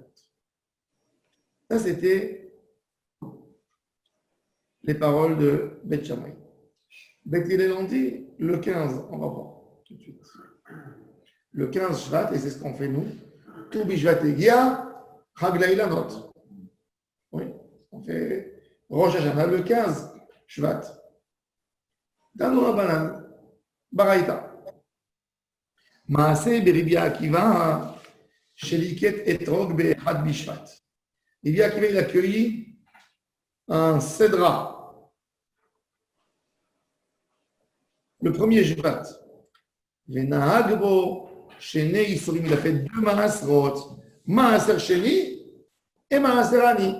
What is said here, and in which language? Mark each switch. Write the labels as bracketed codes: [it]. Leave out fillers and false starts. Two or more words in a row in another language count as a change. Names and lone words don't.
[fr] Ça, c'était les paroles de Beth Shammai. Beth Hillel ont dit le 15, on va voir tout de suite. Le 15 Shvat, et c'est ce qu'on fait nous, tout [he] בשבט הגיע, חג לאילנות. [fr] Oui. On fait Rosh Hashanah le 15 Shvat. [arc] תנו רבנן, ברייתא. [he] מעשה ברבי עקיבא, שליקט אתרוג באחד בשבט. [fr] Ribi Akiva, il a cueilli un cédra. Le premier Shvat. [he] ונהג בו, שני עישורין, [fr] il a fait 2 Maasrot. Maaser Sheni et Maaser Ani.